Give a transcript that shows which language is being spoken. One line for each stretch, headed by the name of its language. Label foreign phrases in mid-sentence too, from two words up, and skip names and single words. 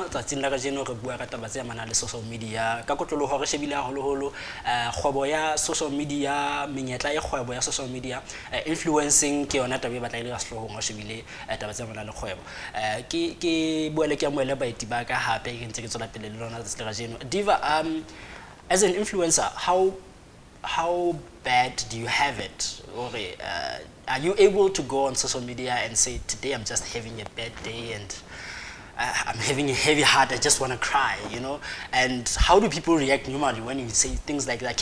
Southern Sotho: Tsatsing la kajeno re bua ka taba tse amanang le
English: social media
Southern Sotho: ka kotloloho re shebile haholoholo kgwebo ya
English: social media,
Southern Sotho: menyetla e kgwebo ya
English: social media,
Southern Sotho: influencing ke yona taba e batla ile ga sehlohong o shebile taba tse amanang le kgwebo. Ke buele ke amoela baeti ba ka hape ke ntse ke tswela pele le lona tsatsing la kajeno.
English: Diva, as an influencer, how bad do you have it? Or are you able to go on social media and say, today I'm just having a bad day and I'm having a heavy heart, I just want to cry, you know? And how do people react normally when you say things like that?